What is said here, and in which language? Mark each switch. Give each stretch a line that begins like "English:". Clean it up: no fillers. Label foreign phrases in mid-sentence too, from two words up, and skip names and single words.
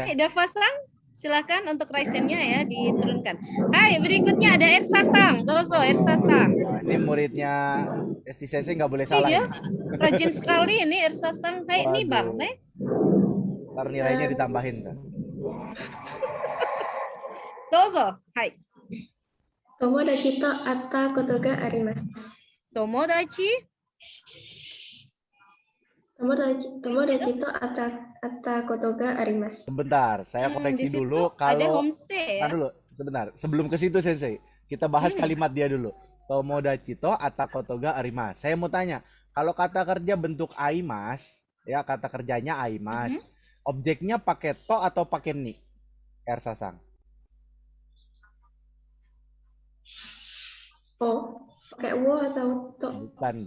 Indonesian: Hai Dava-sang, silakan untuk raisennya ya diturunkan. Hai, berikutnya ada Ersa-sang.
Japanese: Dozo Ersa-sang.
Indonesian: Nah, ini muridnya Isti Sensei nggak boleh salah. Iya, ini. rajin sekali ini Ersa-sang. Hai, ini Bang. Waduh.
Japanese: Hai.
Indonesian: Ntar nilainya ditambahin tuh.
Japanese: Dozo. Hai. 友達と会ったことがあります. Tomodachi. 友達と会ったことがあります.
Indonesian: Sebentar, saya Di koreksi situ dulu. ada Kalau homestay ya. dulu, sebentar. Sebelum ke situ Sensei, kita bahas kalimat dia dulu.
Japanese: 友達と会ったことがあります.
Indonesian: Saya mau tanya, kalau kata kerja bentuk aimas, ya kata kerjanya aimas, objeknya pakai to atau pakai ni? Ersa-sang. Oh, pakai wo atau to? Bukan dong.